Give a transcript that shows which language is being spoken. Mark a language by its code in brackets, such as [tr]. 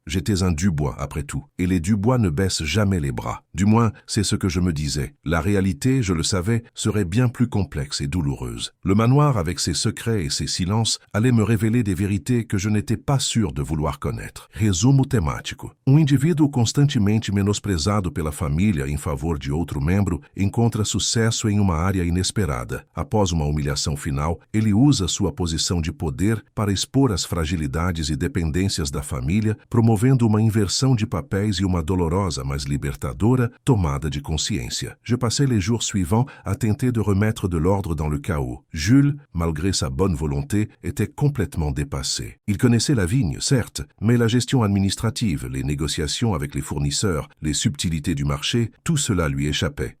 [fr] J'étais un Dubois après tout, et les Dubois ne baissent jamais les bras. Du moins, c'est ce que je me disais. La réalité, je le savais, serait bien plus complexe et douloureuse. Le manoir, avec ses secrets et ses silences, allait me révéler des vérités que je n'étais pas sûr de vouloir connaître. [pt] Resumo temático. Indivíduo constantemente menosprezado pela família em favor de outro membro, encontra sucesso em uma área inesperada. Após uma humilhação final, ele usa sua posição de poder para expor as fragilidades e dependências da família, promovendo uma inversão de papéis e uma dolorosa, mas libertadora, tomada de consciência. [fr] Je passais les jours suivants à tenter de remettre de l'ordre dans le chaos. Jules, malgré sa bonne volonté, était complètement dépassé. Il connaissait la vigne, certes, mais la gestion administrative, les négociations avec les fournisseurs, les subtilités du marché, tout cela lui échappait.